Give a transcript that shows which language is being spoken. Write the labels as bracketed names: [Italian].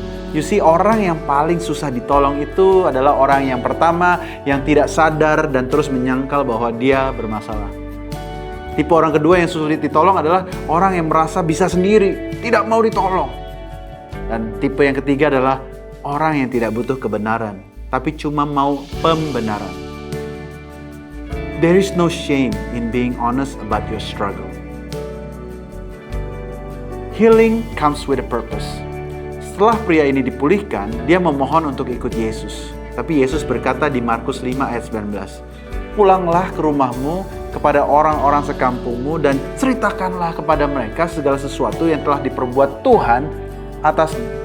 [English] You see, [Indonesian] orang yang paling susah ditolong itu adalah orang yang pertama yang tidak sadar dan terus menyangkal bahwa dia bermasalah. Tipe orang kedua yang sulit ditolong adalah orang yang merasa bisa sendiri, tidak mau ditolong. Dan tipe yang ketiga adalah orang yang tidak butuh kebenaran, tapi cuma mau pembenaran. [English] There is no shame in being honest about your struggle. Healing comes with a purpose. [Indonesian] Setelah pria ini dipulihkan, dia memohon untuk ikut Yesus. Tapi Yesus berkata di Markus 5 ayat 19, "Pulanglah ke rumahmu kepada orang-orang sekampungmu dan ceritakanlah kepada mereka segala sesuatu yang telah diperbuat Tuhan atasmu."